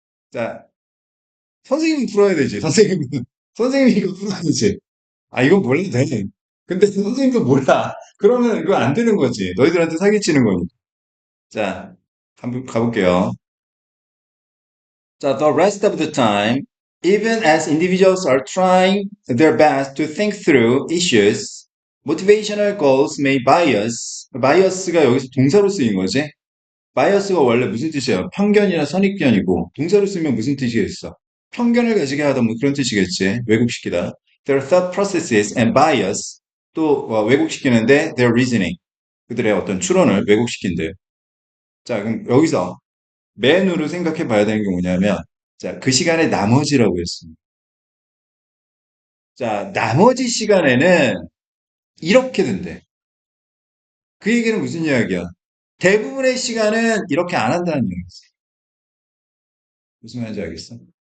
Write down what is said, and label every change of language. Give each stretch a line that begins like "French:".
Korean: 자, 선생님은 풀어야 되지. 선생님이 이거 풀어야 되지. 아, 이건 몰라도 돼. 근데 선생님도 몰라. 그러면 이거 안 되는 거지. 너희들한테 사기치는 거니까. 자, 한번 가볼게요.
English: 자, the rest of the time, even as individuals are trying their best to think through issues, motivational goals may bias.
Korean: bias가 여기서 동사로 쓰인 거지. 바이어스가 원래 무슨 뜻이에요? 편견이나 선입견이고 동사로 쓰면 무슨 뜻이겠어? 편견을 가지게 하다 뭐 그런 뜻이겠지. 왜곡시키다.
English: Their thought processes and bias
Korean: 또 왜곡시키는데
English: their reasoning
Korean: 그들의 어떤 추론을 왜곡시킨대. 자, 그럼 여기서 맨으로 생각해 봐야 되는 게 뭐냐면 자, 그 시간에 나머지라고 했습니다. 자, 나머지 시간에는 이렇게 된대. 그 얘기는 무슨 이야기야? 대부분의 시간은 이렇게 안 한다는 얘기지. 무슨 말인지 알겠어?